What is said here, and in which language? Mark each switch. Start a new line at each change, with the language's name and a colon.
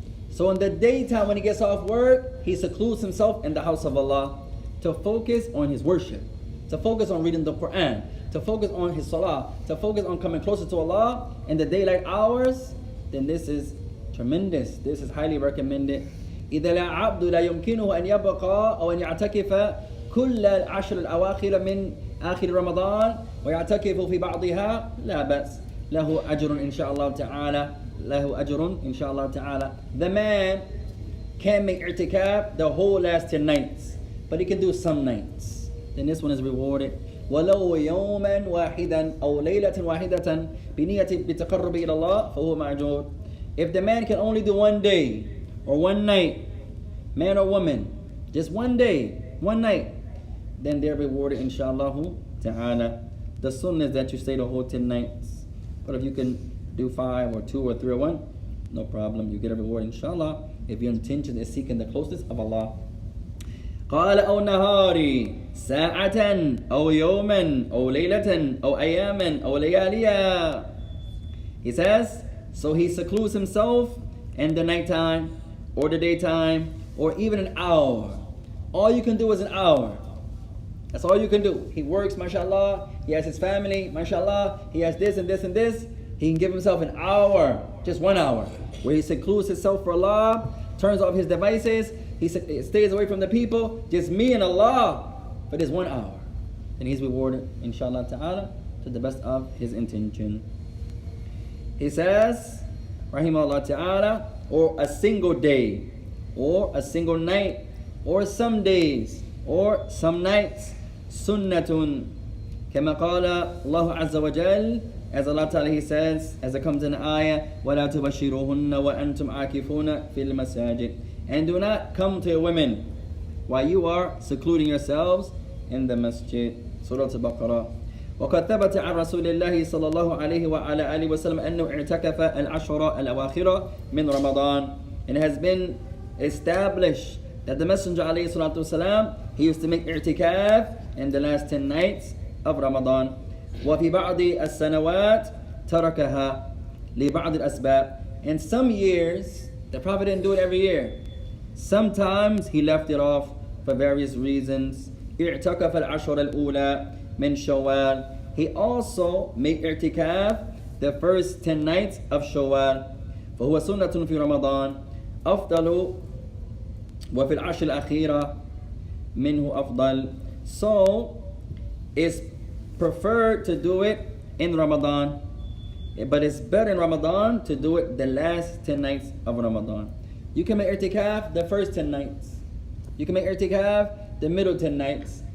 English: So in the daytime when he gets off work, he secludes himself in the house of Allah to focus on his worship, to focus on reading the Quran, to focus on his salah, to focus on coming closer to Allah in the daylight hours. Then this is tremendous. This is highly recommended.
Arabic: إذا لا عبد لا يمكنه أن يبقى أو أن يعتكف كل العشر الأواخر من آخر رمضان ويعتكف في بعضها لا بأس. له أجر إن شاء الله تعالى. له أجر إن شاء الله تعالى.
English: The man can make i'tikaf the whole last 10 nights, but he can do some nights. Then this one is rewarded.
Arabic: ولو يوما واحدا أو ليلة واحدة بنية بالتقرب إلى الله فهو مأجور.
English: If the man can only do one day or one night, man or woman, just one day, one night, then they're rewarded inshallah ta'ala. The sunnah is that you stay the whole 10 nights. But if you can do 5 or 2 or 3 or 1, no problem. You get a reward inshallah if your intention is seeking the closeness of Allah.
Arabic: قال أو نهاري ساعة أو يوما أو ليلة أو أياما أو لياليا.
English: He says, so he secludes himself in the nighttime or the daytime or even an hour. All you can do is an hour. That's all you can do. He works, mashallah. He has his family, mashallah. He has this and this and this. He can give himself an hour, just 1 hour, where he secludes himself for Allah, turns off his devices, he stays away from the people, just me and Allah for this 1 hour. And he's rewarded, inshallah ta'ala, to the best of his intention. He says, rahimahullah ta'ala, or a single day, or a single night, or some days, or some nights,
Arabic: sunnatun, kama qala Allah azza wa jal,
English: as Allah ta'ala he says, as it comes in the ayah,
Arabic: وَلَا تُبَشِّرُهُنَّ وَأَنْتُمْ عَاكِفُونَ فِي الْمَسَاجِدِ.
English: And do not come to your women while you are secluding yourselves in the masjid. Surah Al-Baqarah.
Arabic: وقد ثبت عن رسول الله صلى الله عليه وعلى آله وسلم أنه اعتكف العشر الأواخر من رمضان.
English: And it has been established that the Messenger
Arabic: عليه الصلاة والسلام,
English: he used to make i'tikaf in the last 10 nights of Ramadan.
Arabic: وفي بعض السنوات تركها لبعض الأسباب.
English: In some years, the Prophet didn't do it every year. Sometimes he left it off for various reasons.
Arabic: اعتكف العشر الأولى من شوال.
English: He also made i'tikaf the first 10 nights of Shawwal.
Arabic: فهو سنة في رمضان أفضل وفي العشر الأخيرة منه أفضل.
English: So it's preferred to do it in Ramadan, but it's better in Ramadan to do it the last 10 nights of Ramadan. You can make i'tikaf the first 10 nights. You can make i'tikaf the middle 10 nights.